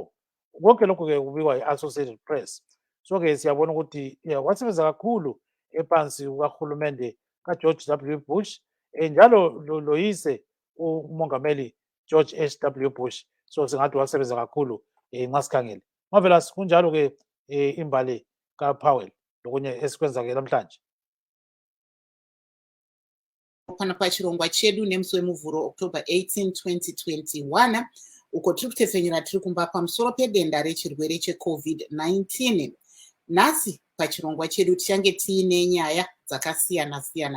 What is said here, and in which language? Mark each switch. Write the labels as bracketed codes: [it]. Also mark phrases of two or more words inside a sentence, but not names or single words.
[nd] Konke lokhu-ke kubikwa yi-Associated Press. So-ke siyabona ukuthi wasebenza kakhulu ephansi kukahulumende kaGeorge W. Bush njalo loyise umongameli George H.W. Bush. So singathi wasebenza kakhulu nxa sikhangele. Marvelous, kunjalo-ke imbali kaPowell lokunye esikwenza-ke namhlanje. [sn] Pana pachirongwa chedu nemusi wemuvhuro October 18, 2021 uko tiri kutefenyera tiri kumba pamusoro pedenda rechirwere cheCovid-19. Nhasi pachirongwa chedu tichange tiine nyaya dzakasiyana-siyana.